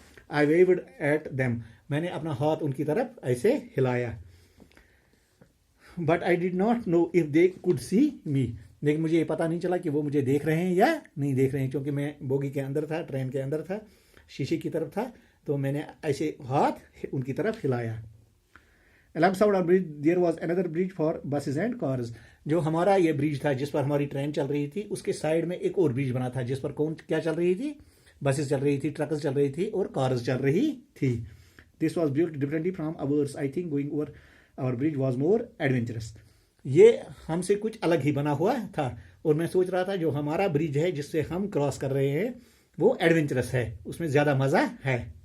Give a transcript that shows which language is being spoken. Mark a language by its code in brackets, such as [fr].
[en] I waved at them. [hi] मैंने अपना हाथ उनकी तरफ ऐसे हिलाया। [en] But I did not know if they could see me. [hi] लेकिन मुझे ये पता नहीं चला कि वो मुझे देख रहे हैं या नहीं देख रहे हैं, क्योंकि मैं बोगी के अंदर था, ट्रेन के अंदर था, शीशे की तरफ था। तो मैंने ऐसे हाथ उनकी तरफ हिलाया। [en] Alongside our bridge there was another bridge for buses and cars. [hi] जो हमारा ये ब्रिज था जिस पर हमारी ट्रेन चल रही थी, उसके साइड में एक और ब्रिज बना था जिस पर क्या चल रही थी? बसेस चल रही थी, ट्रक्स चल रही थी और कार्स चल रही थी। [en] This was built differently from ours. I think going over our bridge was more adventurous. [hi] ये हमसे कुछ अलग ही बना हुआ था और मैं सोच रहा था जो हमारा ब्रिज है जिससे हम क्रॉस कर रहे हैं वो एडवेंचरस है, उसमें ज़्यादा मज़ा है।